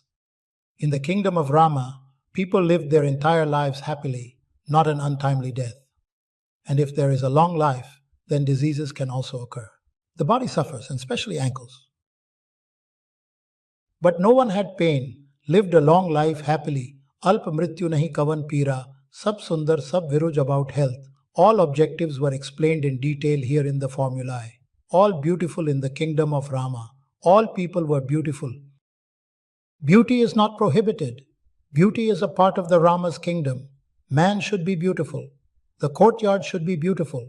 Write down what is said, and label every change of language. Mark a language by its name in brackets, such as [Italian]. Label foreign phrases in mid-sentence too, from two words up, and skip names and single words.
[English] In the kingdom of Rama, People lived their entire lives happily, not an untimely death. And if there is a long life, then diseases can also occur. The body suffers, and especially ankles. But no one had pain, lived a long life happily. [Awadhi] अल्प मृत्यु नहि कवन पीरा, सब सुंदर, सब बिरुज [English] about health. All objectives were explained in detail here in the formulae. All beautiful in the kingdom of Rama. All people were beautiful. Beauty is not prohibited. Beauty is a part of the Rama's kingdom. Man should be beautiful. The courtyard should be beautiful.